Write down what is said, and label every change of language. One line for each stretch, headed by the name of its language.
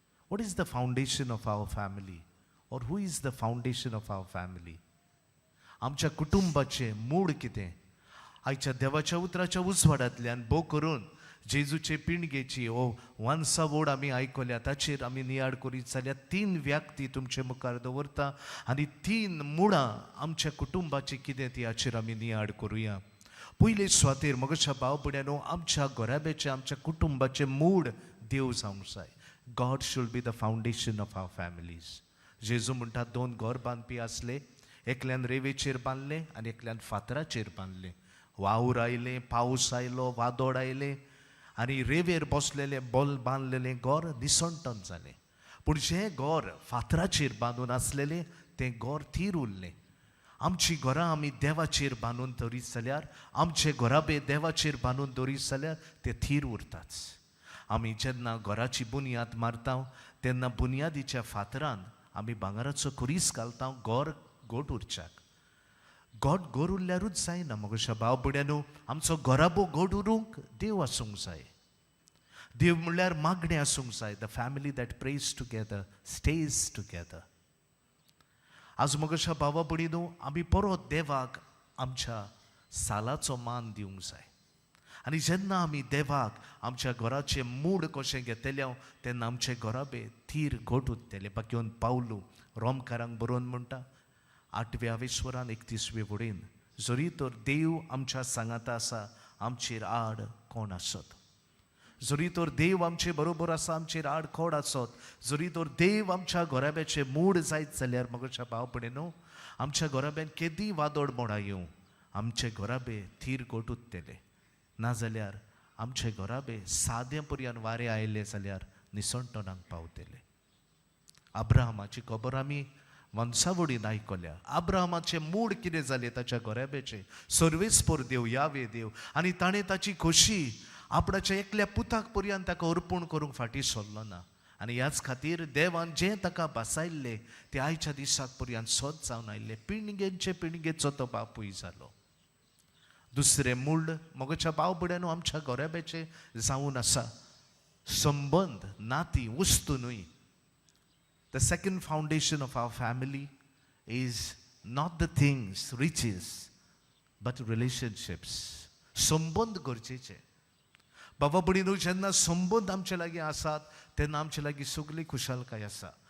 English: What is the foundation of our family? Or who is the foundation of our family?
Konkani: आमच्या कुटुंबाचे मूळ कितें? आयच्या देवाच्या उतराच्या उजवाडांतल्यान भोव करून जेजूचे पिणगेची वंसा वोड आमी आयकल्या, ताचेर आमी नियाळ करीत जाल्यार 3 व्यक्ती तुमचे मुखार दवरता आनी 3 मुळां आमच्या कुटुंबाची कितें ती हाचेर आमी नियाळ करुया. पयले सुवातेर मोगाच्या भाव भयण्यांनो, आमच्या घोराब्याचे आमच्या कुटुंबाचे मूळ देव जावंक जाय.
English: God should be the foundation of our families.
Konkani: जेजू म्हणटा 2 घर बांदपी आसले, एकल्यान रेवेचेर बांदलें आनी एकल्यान फातराचेर बांदलें. वावूर आयलें, पावस आयलो, वादळ आयलें आनी रेवेर बसलेलें बांदलेलें घर निसंटन जालें. पूण जें घर फातराचेर बांदून आसलेलें तें घर थीर उरलें. आमची घरां आमी देवाचेर बांदून दवरीत जाल्यार, आमचे घोराबे देवाचेर बांदून दवरीत जाल्यार ते थीर उरताच. आमी जेन्ना घराची बुनयाद मारता तेन्ना बुनयादीच्या फातरान आमी भांगराचो खुरीस घालता घर घोट उरच्याक. घोट घर उरल्यारूच जायना मोगाच्या भाव भयण्यांनो, आमचो घोराबो घोट उरूंक देव आसूंक जाय. देव म्हणल्यार मागणें आसूंक जाय.
English: The family that prays together stays together.
Konkani: आज मोगाच्या भावा भयणीनो, आमी परत देवाक आमच्या सालाचो मान दिवंक जाय. आनी जेन्ना आमी देवाक आमच्या घराचें मूळ कशें घेतले तेन्ना आमचे घोराबे थीर घोट उरतले. बाकीवन पावलू रोमकारांक बरोवन म्हणटा 8व्या वेस्वरान 31वे वडीन, जरी तर देव आमच्या सांगाता आसा आमचेर आड कोण आसत. जरी तर देव आमचे बरोबर आसा आमचेर आड कोण आसत. जरी तर देव आमच्या घोराब्याचे मूळ जायत जाल्यार मोगाच्या भाव भयणीनो, आमच्या घोराब्यान केदी वादळ मोडा येवं, आमचे घोराबे थीर घोट उरतले. नाजाल्यार आमचे घोराबे सादें पर्यान वारें आयले जाल्यार निसंटनाक पावतले. अब्राहमाची खबर आमी वंशावळीन आयकल्या. अब्राहमाचे मूळ कितें जालें ताच्या घोराब्याचें? सर्वेस्पर देव यावे देव, आनी ताणें ताची खोशी आपणाच्या एकल्या पुताक पर्यंत ताका अर्पण करूंक फाटीं सरलो ना. आनी ह्याच खातीर देवान जें ताका बसायल्लें तें आयच्या दिसाक पर्यंत सत जावन आयिल्लें. पिणगेंचे पिणगेचो तो बापूय जालो. दुसरें मूळ मोगाच्या भाव भयण्यांनो, आमच्या घोराब्याचे जावन आसा संबंद, नाती, वस्तू न्हय.
English: The second foundation of our family is not the things, riches, but relationships.
Konkani: संबंद गरजेचे. बाबा भयणीनो, जेन्ना संबंद आमचे लागीं आसात तेन्ना आमचे लागीं सगळी खुशालकाय आसा.